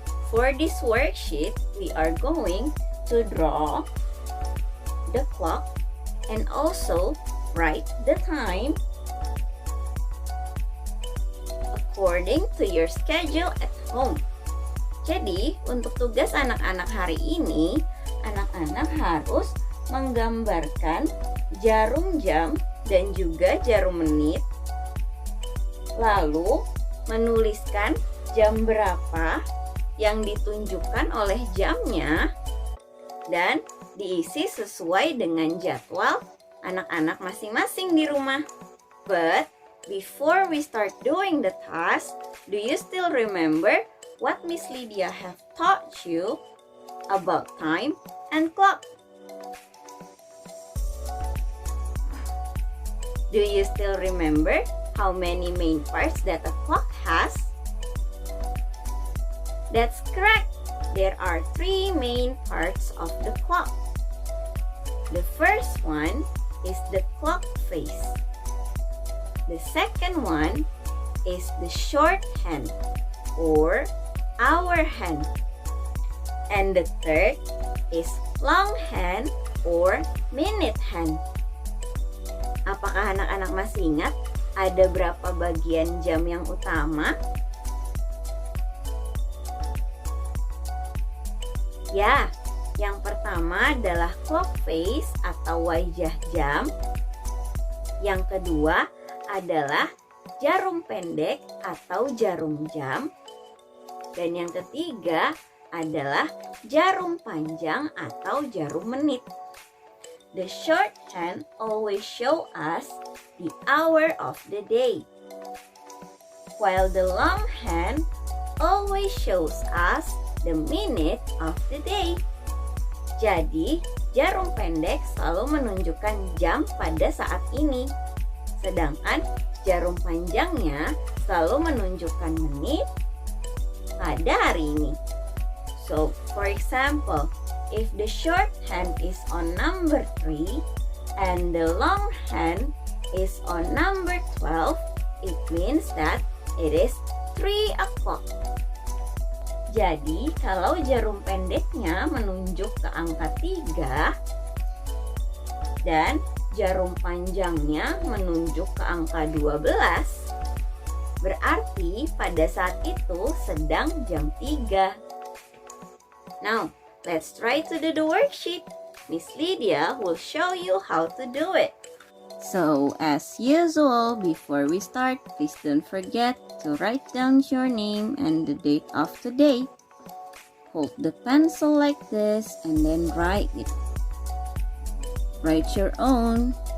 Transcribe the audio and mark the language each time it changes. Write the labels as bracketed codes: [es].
[en] For this worksheet, we are going to draw the clock and also write the time according to your schedule at home. [id] Jadi, untuk tugas anak-anak hari ini, anak-anak harus menggambarkan jarum jam dan juga jarum menit, lalu menuliskan jam berapa yang ditunjukkan oleh jamnya dan diisi sesuai dengan jadwal anak-anak masing-masing di rumah. [en] But before we start doing the task, do you still remember what Miss Lydia have taught you about time and clock? Do you still remember how many main parts that a clock has? That's correct. There are 3 main parts of the clock. The first one is the clock face. The second one is the short hand or hour hand. And the third is long hand or minute hand. [id] Apakah anak-anak masih ingat ada berapa bagian jam yang utama? Ya, yang pertama adalah clock face atau wajah jam. Yang kedua adalah jarum pendek atau jarum jam. Dan yang ketiga adalah jarum panjang atau jarum menit. [en] The short hand always show us the hour of the day, while the long hand always shows us the minute of the day. [id] Jadi, jarum pendek selalu menunjukkan jam pada saat ini. Sedangkan jarum panjangnya selalu menunjukkan menit pada hari ini. [en] So, for example, if the short hand is on number 3 and the long hand is on number 12, it means that it is 3 o'clock. [id] Jadi, kalau jarum pendeknya menunjuk ke angka 3 dan jarum panjangnya menunjuk ke angka 12, berarti pada saat itu sedang jam 3. [en] Now, let's try to do the worksheet. Miss Lydia will show you how to do it. So, as usual, before we start, please don't forget to write down your name and the date of today. Hold the pencil like this and then write it. Write your own.